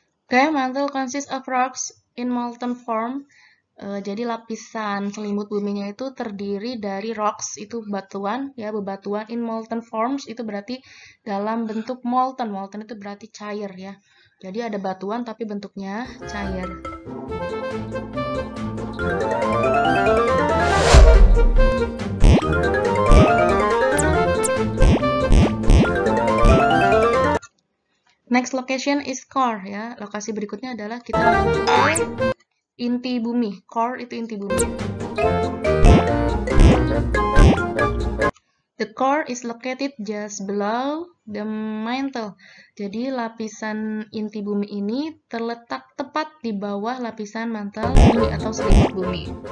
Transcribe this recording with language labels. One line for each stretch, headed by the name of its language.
English: Okay, mantle consists of rocks in molten form.
Indonesian: Jadi lapisan selimut buminya itu terdiri dari rocks, itu batuan, ya, bebatuan,
English: in molten forms
Indonesian: itu berarti dalam bentuk molten. Molten itu berarti cair, ya. Jadi ada batuan tapi bentuknya cair.
English: Next location is core, ya.
Indonesian: Lokasi berikutnya adalah kita menuju ke inti bumi. Core itu inti bumi.
English: The core is located just below the mantle.
Indonesian: Jadi lapisan inti bumi ini terletak tepat di bawah lapisan mantel bumi atau selimut bumi.